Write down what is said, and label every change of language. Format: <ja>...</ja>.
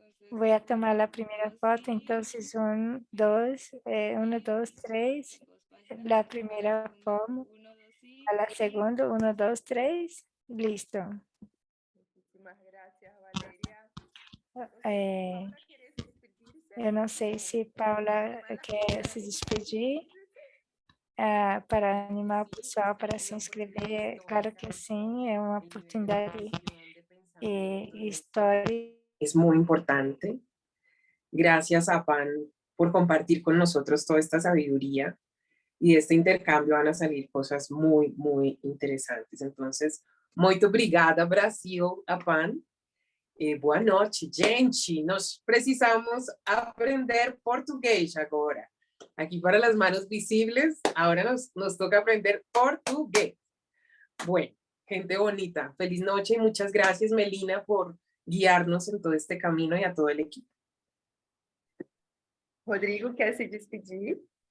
<es>Voy a tomar la primera foto. Entonces, 1, 2, 1, 2, 3. La primera foto. A la segunda, 1, 2, 3. Listo. Muchísimas gracias, Valeria. Eh, Paula, ¿quieres despedirse?</es> <pt>eu não sei se Paula quer se despedir para animar o pessoal para se inscrever. Claro que sim, é uma oportunidade histórica.</pt> <es>Es muy importante. Gracias a PAN por compartir con nosotros toda esta sabiduría, y de este intercambio van a salir cosas muy, muy interesantes.</es> <pt>Entonces, muito obrigada, Brasil, a PAN. Boa noite, gente. Nós precisamos aprender portugués agora.</pt> <es>Aquí para las manos visibles, ahora nos toca aprender portugués. Bueno, gente bonita, feliz noche y muchas gracias, Melina, por guiarnos en todo este camino y a todo el equipo.</es> <pt>Rodrigo, quer se despedir?</pt>